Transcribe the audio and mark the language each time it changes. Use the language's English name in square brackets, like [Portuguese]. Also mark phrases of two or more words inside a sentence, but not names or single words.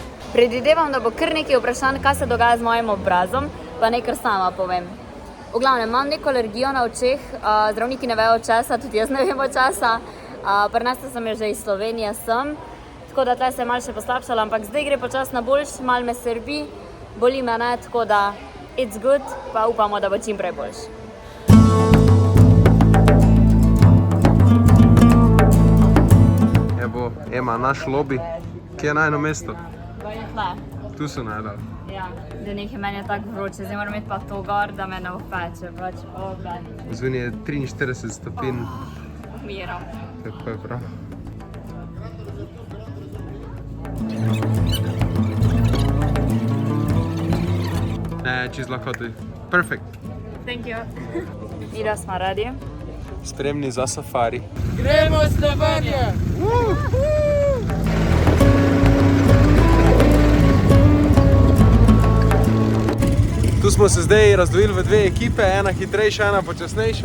[Slovenian] Predvidevam, da bo kar nekaj vprašanj, kaj se dogaja z mojim obrazom, pa naj kar sama povem. V glavnem, imam neko alergijo na očeh, zdravniki ne vejo česa, tudi jaz ne vemo česa. Prinesla sem jo že iz Slovenije sem, tako da tle se je malo še poslabšala, ampak zdaj gre počas na boljš, malo me srbi, boli me ne, tako da [English] it's good, [Slovenian] pa upamo, da bo čim prej boljš. Evo, Ema, naš lobby, kje je najno mesto? Tle. Tu so najdali. Ja, da nekaj meni je tako vroče, zdaj moram imeti pa to gor, da me ne opeče, pač ogled. Zveni je 43 stopinj. Miram. Tako je prav. Čez lahko. [English] Perfect. Thank you. [Slovenian] Mi da smo radi. Spremni za safari. Gremo Slovenije! Tu smo se zdaj razdvojili v 2 ekipe, ena hitrejša, ena počasnejša.